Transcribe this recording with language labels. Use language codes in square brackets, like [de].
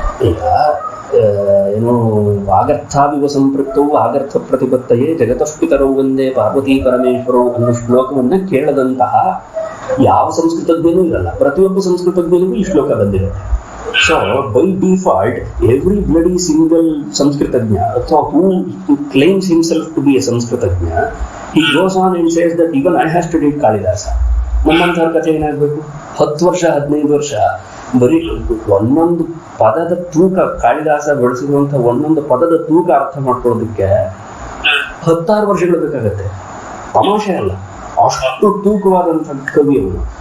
[kn] ಈಗ ಏನೋ [sa] ವಾಗರ್ಥಾವಿವ ಸಂಪೃಕ್ತವು ಆಗರ್ಥ ಪ್ರತಿಪತ್ತಯೇ ಜಗತಃಪಿತರವು ಒಂದೇ ಪಾರ್ವತಿ ಪರಮೇಶ್ವರವು [kn] ಅನ್ನೋ ಶ್ಲೋಕವನ್ನ ಕೇಳದಂತಹ ಯಾವ ಸಂಸ್ಕೃತಜ್ಞನೂ ಇರಲ್ಲ. ಪ್ರತಿಯೊಬ್ಬ ಸಂಸ್ಕೃತಜ್ಞನಿಗೂ ಈ ಶ್ಲೋಕ ಬಂದಿರುತ್ತೆ. [en] So by default, every bloody single Sanskritagna, so who claims himself to be a Sanskritagna, he goes on and says that even I have studied Kalidasa. [kn] ನಮ್ಮಂಥವ್ರ ಕಥೆ ಏನಾಗಬೇಕು, 10 ವರ್ಷ 15 ವರ್ಷ ಬರೀ ಒಂದೊಂದು ಪದದ ತೂಕ, ಕಾಳಿದಾಸ ಬಳಸಿರುವಂತಹ ಒಂದೊಂದು ಪದದ ತೂಕ ಅರ್ಥ ಮಾಡ್ಕೊಳ್ಳೋದಕ್ಕೆ 16 ವರ್ಷಗಳು ಬೇಕಾಗತ್ತೆ. ತಮಾಷೆ ಅಲ್ಲ, ಅಷ್ಟು ತೂಕವಾದಂತಹ ಕವಿ ಅವನು.